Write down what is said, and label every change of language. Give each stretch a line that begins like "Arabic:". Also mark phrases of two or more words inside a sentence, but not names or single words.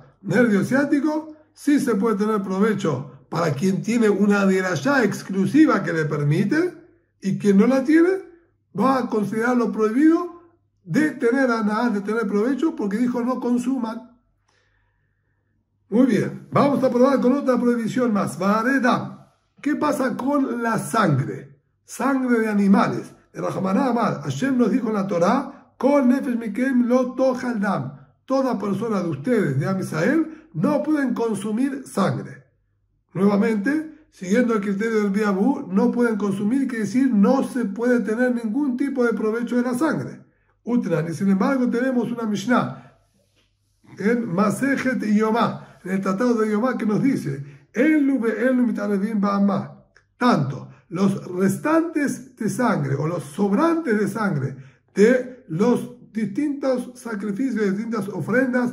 Spanish: Nervio ciático, sí se puede tener provecho para quien tiene una derashá exclusiva que le permite, y quien no la tiene va a considerarlo prohibido de tener anahá, de tener provecho, porque dijo no consuman. Muy bien, vamos a probar con otra prohibición más. Varedam. ¿Qué pasa con la sangre? Sangre de animales.
Aramaic: דרחמנא אמר,
Spanish: Hashem nos dijo en la Torá,
Hebrew: כל נפש מכם לא תאכל דם.
Spanish: Toda persona de ustedes, de Am Israel, no pueden consumir sangre. Nuevamente, siguiendo el criterio del Biabú, no pueden consumir, quiere decir no se puede tener ningún tipo de provecho de la sangre. Utran, y sin embargo tenemos una Mishnah en Masejet Yomá, en el tratado de Yomá, que nos dice, tanto los restantes de sangre o los sobrantes de sangre de los distintos sacrificios, de distintas ofrendas,